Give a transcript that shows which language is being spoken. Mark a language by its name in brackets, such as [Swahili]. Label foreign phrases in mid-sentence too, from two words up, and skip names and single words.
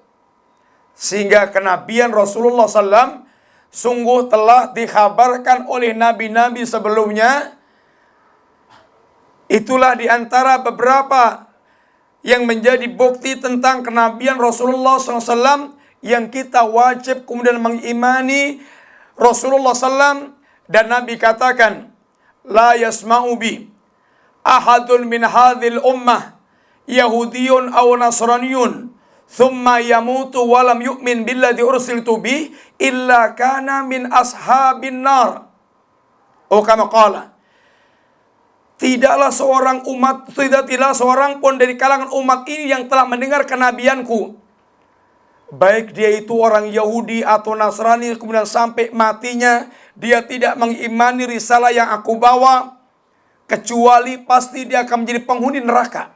[Indonesian] Sehingga kenabian Rasulullah SAW sungguh telah dikhabarkan oleh nabi-nabi sebelumnya. Itulah diantara beberapa yang menjadi bukti tentang kenabian Rasulullah SAW, yang kita wajib kemudian mengimani Rasulullah SAW. Dan Nabi katakan, [Arabic] لا يسمع بي أحد من هذه الأمة يهودي أو نصراني ثم يموت ولم يؤمن بالذي أرسلت به إلا كان من أصحاب النار. كما قال, [Indonesian] tidaklah seorang pun dari kalangan umat ini yang telah mendengar kenabianku, baik dia itu orang Yahudi atau Nasrani, kemudian sampai matinya dia tidak mengimani risalah yang aku bawa, kecuali pasti dia akan menjadi penghuni neraka.